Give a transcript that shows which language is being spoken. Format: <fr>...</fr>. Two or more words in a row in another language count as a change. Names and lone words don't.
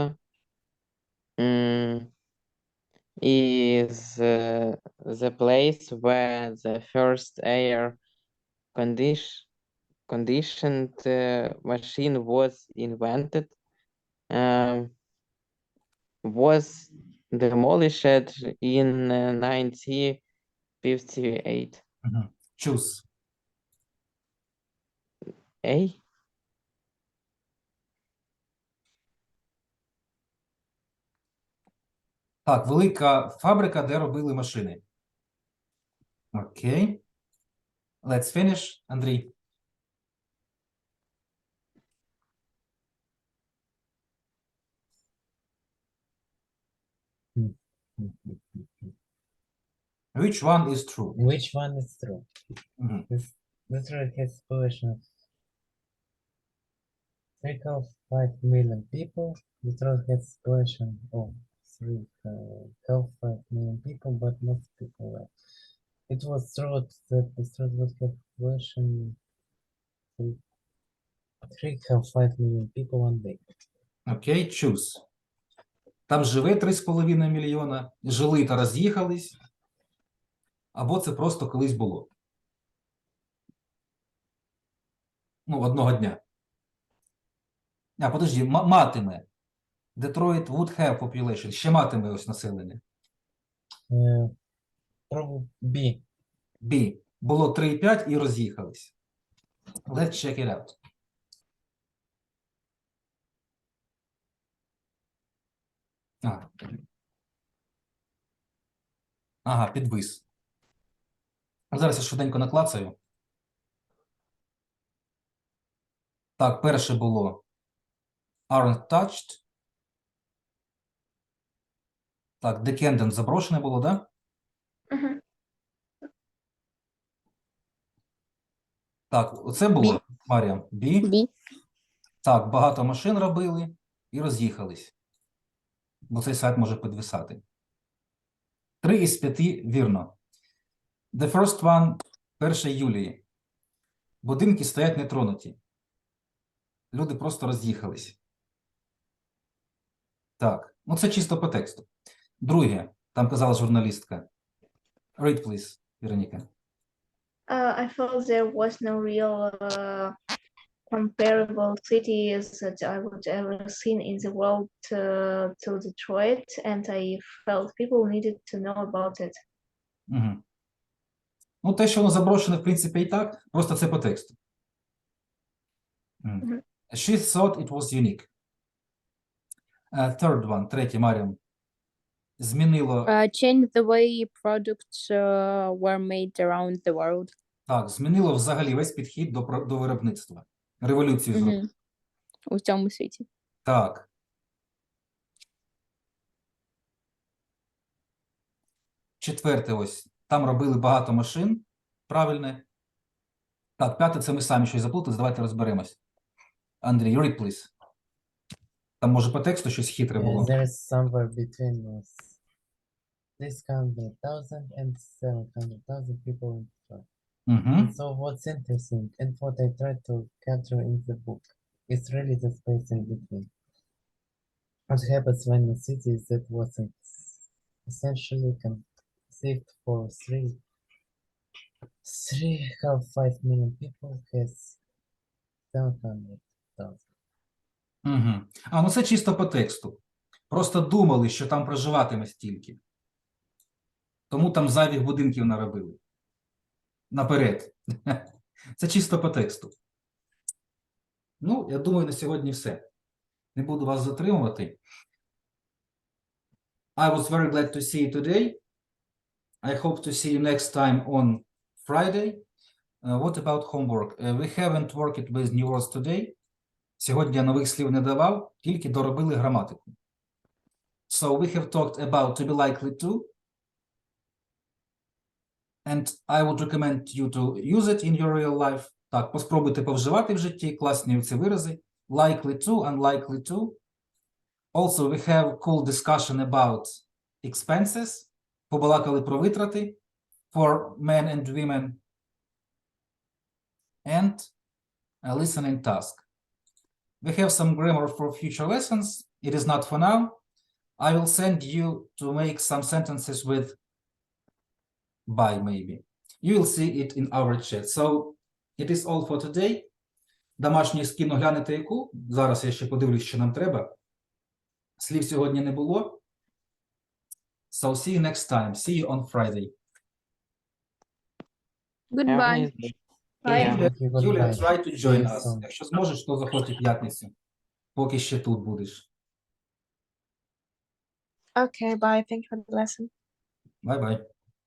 <en>Is the place where the first air conditioned machine was invented, was demolished in 1958. Choose. A.</en> <uk>Так, велика фабрика, де робили машини. Окей.</uk> <en>Let's finish, Андрій. Which one is true? Which one is true? Мгм. This road has population of 3.5 million people. This road has population of 3.5 million people, but most people are. It was thought that this road would have population 3.5 million people one day. Окей, choose.</en> <uk>Там живе 3,5 мільйона, жили та роз'їхались, або це просто колись було. Ну, одного дня. А, подожди, матиме.</uk> <en>Detroit would have population.</en> <uk>Ще матиме ось населення.</uk> <en>Probably B.</en> <uk>B. Було 3,5 і роз'їхались.</uk> <en>Let's check it out.</en> <uk>Ага, підвис. Зараз я швиденько наклацаю. Так, перше було</uk> <en>aren't touched.</en> <uk>Так, dependent заброшене було, да? Мгм. Так, оце було, Марія. B. B. Так, багато машин робили і роз'їхались. Бо цей сайт може підвисати. 3 із 5 вірно.</uk> <en>The first one, 1 Юлії.</en> <uk>Будинки стоять нетронуті. Люди просто роз'їхались. Так, ну це чисто по тексту. Друге, там казала журналістка.</uk> <en>Read, please, Вероніка. I thought there was no real comparable cities that I would ever seen in the world to Detroit, and I felt people needed to know about it. Угу.</en> <uk>Ну, те, що воно заброшене, в принципі, і так, просто це по тексту. Мгм.</uk> <en>She thought it was unique. Third one,</en> <uk>третє, Маріам. Змінило,</uk> <en>Change the way products were made around the world.</en> <uk>так, змінило взагалі весь підхід до виробництва. Революцію зробило. Мгм. У цьому світі. Так. Четверте ось. Там робили багато машин. Правильне. Так, п'яте, це ми самі щось заплутали. Давайте розберемось. Андрій,</uk> <en>read, please.</en> <uk>Там, може, по тексту щось хитре було.</uk> <en>There is somewhere between 600,000 and 700,000 people in Detroit. Угу. And so what's interesting and what I tried to capture in the book is really the space in between. What happens when a city that wasn't essentially conceived for 3.5 million people has 700,000.</en> <uk>Угу. А, ну це чисто по тексту. Просто думали, що там проживатиме стільки. Тому там зайвих будинків наробили. Наперед. Це чисто по тексту. Ну, я думаю, на сьогодні все. Не буду вас затримувати.</uk> <en>I was very glad to see you today. I hope to see you next time on Friday. What about homework? We haven't worked with new words today.</en> <uk>Сьогодні я нових слів не давав, тільки доробили граматику.</uk> <en>So we have talked about to be likely to. And I would recommend you to use it in your real life.</en> <uk>Так, поспробуйте повживати в житті класні ці вирази.</uk> <en>Likely to, unlikely to. Also, we have cool discussion about expenses.</en> <uk>Побалакали про витрати</uk> <en>for men and women. And a listening task. We have some grammar for future lessons. It is not for now. I will send you to make some sentences with by maybe. You will see it in our chat. So it is all for today.</en> <uk>Домашню скину, глянете яку? Зараз я ще подивлюсь, що нам треба. Слів сьогодні не було.</uk> <en>So see you next time. See you on Friday. Goodbye. Bye. Thank you, Юлія, goodbye. try to See join you us. soon.</en> <uk>Якщо зможеш, то заходь у п'ятницю, поки ще тут будеш.</uk> <en>Okay, bye. Thank you for the lesson. Bye-bye.</en>